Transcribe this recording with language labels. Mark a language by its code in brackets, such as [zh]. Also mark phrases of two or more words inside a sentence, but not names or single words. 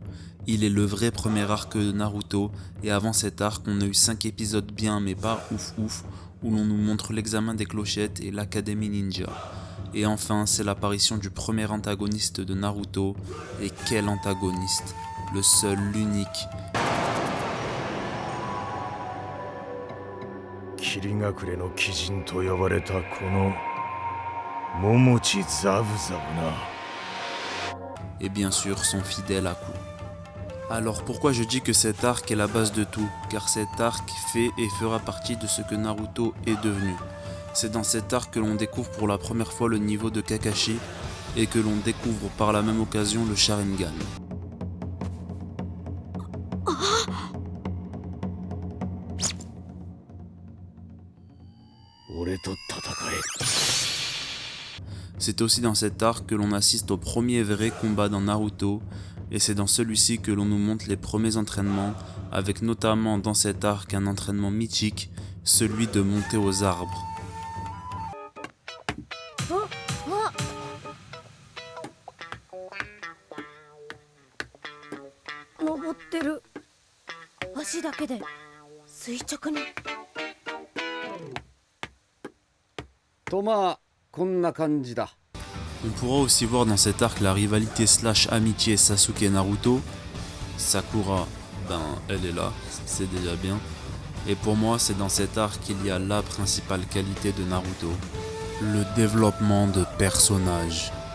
[fr] Il est le vrai premier arc de Naruto, et avant cet arc on a eu 5 épisodes bien mais pas ouf ouf, où l'on nous montre l'examen des clochettes et l'académie ninja. Et enfin c'est l'apparition du premier antagoniste de Naruto, et quel antagoniste? Le seul, l'unique, [ja] 霧隠れの鬼人と呼ばれたこの桃地ザブザブな [fr] et bien sûr son fidèle Aku. Alors pourquoi je dis que cet arc est la base de tout? Car cet arc fait et fera partie de ce que Naruto est devenu. C'est dans cet arc que l'on découvre pour la première fois le niveau de Kakashi et que l'on découvre par la même occasion le Sharingan. [ja] 俺と戦え [fr] C'est aussi dans cet arc que l'on assiste au premier vrai combat dans Naruto, et c'est dans celui-ci que l'on nous montre les premiers entraînements, avec notamment dans cet arc un entraînement mythique, celui de monter aux arbres. [ja] 登ってる足だけで垂直にとまあこんな感じだ [fr] On pourra aussi voir dans cet arc la rivalité slash amitié Sasuke et Naruto. Sakura, ben elle est là, c'est déjà bien. Et pour moi c'est dans cet arc qu'il y a la principale qualité de Naruto. Le développement de personnages.